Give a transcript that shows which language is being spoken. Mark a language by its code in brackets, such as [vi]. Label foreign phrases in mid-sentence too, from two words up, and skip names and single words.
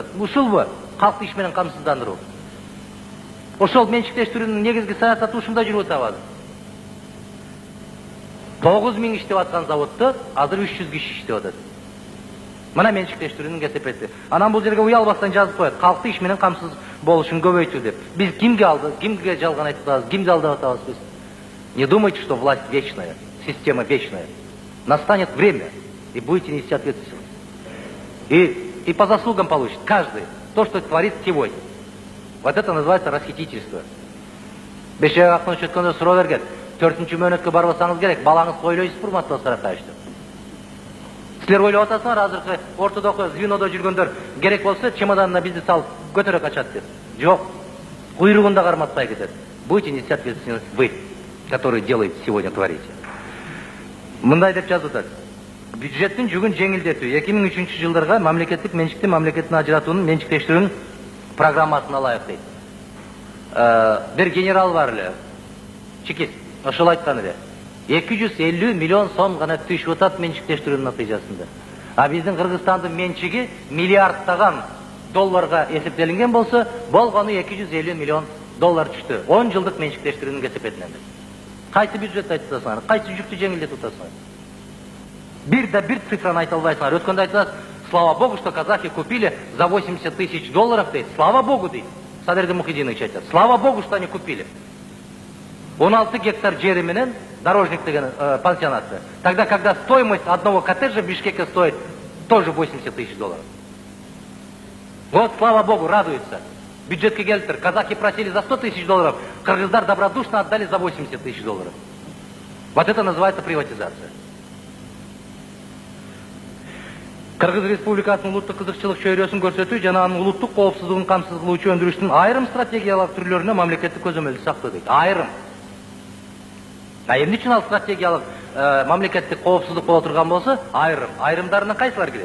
[ky] Ушулбу калкты иш менен камсыздандыруу? Ошол менчиктештирүүнүн негизги саясаты ушунда жүрүп атабыз. 9 000 иштеп аткан заводдо азыр 300 киши иштеп атат. Мына менчиктештирүүнүн кесепети. Анан бул жерге уялбастан жазып коет, калкты иш менен камсыз болушун көбөйтүү деп. Биз кимге алды, кимге жалган айтып атабыз, кимди алдап атабыз биз? [ru] Не думайте, что власть вечная, система вечная. Настанет время, и будете нести ответственность. И по заслугам получит каждый то, что творит сегодня. Вот это называется расхитительство. [ky] Бейшебек Акмынович өткөндө суроо берген. 4-чү мөөнөткө барбасаңыз керек, балаңыз ойлойсуз урматтуу Саракаевичтер. Силер ойлоп атасыңар, азыркы ортодогу звенодо жүргөндөр керек болсо чемоданына бизди салып көтөрө качат деп. Жок. Куйругунда карматпай кетет. [ru] Будете нести ответственность вы, которые делаете сегодня, творите. [ky] Мындай деп жазып атат. Бюджеттин жүгүн жеңилдетүү 2003 жылдарга мамлекеттик менчикти мамлекеттин ажыратуунун менчиктештирүүнүн программасын алайык дейт. Бир генерал бар эле. Чекист. Ошол айткан эле. 250 миллион сом гана түшүп атат менчиктештирүүнүн натыйжасында. А биздин Кыргызстандын менчиги миллиардтаган долларга эсептелинген болсо, болгону 250 миллион доллар түштү. 10 жылдык менчиктештирүүнүн кесепетинен. Кайсы бюджет айтып атасыңар? Кайсы жүктү жеңилдетип атасыңар? Бир цифраны айта албайсыңар. Өткөндө айтасыз, [ru] слава богу, что казахи купили за 80 тысяч долларов дейт. Слава богу дейт. [ky] Садырды Мухидинович айтат. [ru] Слава богу, что они купили. [ky] 16 гектар жери менен дорожник деген пансионаты. [ru] Тогда, когда стоимость одного коттеджа в Бишкеке стоит тоже 80 тысяч долларов. Вот, слава богу, радуются. [ky] Бюджетке келиптир. [ru] Казахи просили за 100 тысяч долларов, кыргыздар добродушно отдали за 80 тысяч долларов. Вот это называется приватизация. [ky] Кыргыз Республикасынын улуттук кызыкчылык чөйрөсүн көрсөтүү жана анын улуттук коопсуздугун камсыз кылуучу өндүрүштүн айрым стратегиялык түрлөрүнө мамлекеттик көзөмөлдү сактоо дейт. Айрым. Эмне үчүн ал стратегиялык мамлекеттик коопсуздук боло турган болсо, айрымдарына кайсылар кирет?